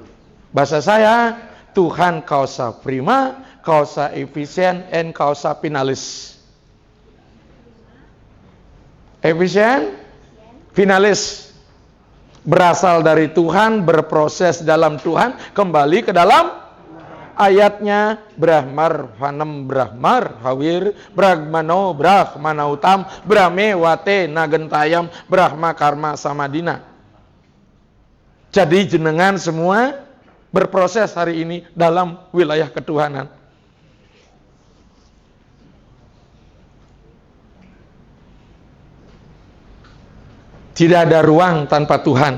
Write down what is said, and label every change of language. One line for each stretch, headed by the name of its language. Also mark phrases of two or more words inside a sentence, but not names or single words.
Indonesian: Bahasa saya, Tuhan
Latin: causa prima, causa efisien, and causa finalis.
Indonesian: Efisien, finalis. Berasal dari Tuhan, berproses dalam Tuhan, kembali ke dalam ayatnya.
Sanskrit: Brahmar Vanam Brahmar Hawir Brahmano Brahmanautam Brahme Wate Nagentayam Brahma Karma Samadina.
Indonesian: Jadi jenengan semua berproses hari ini dalam wilayah ketuhanan. Tidak ada ruang tanpa Tuhan.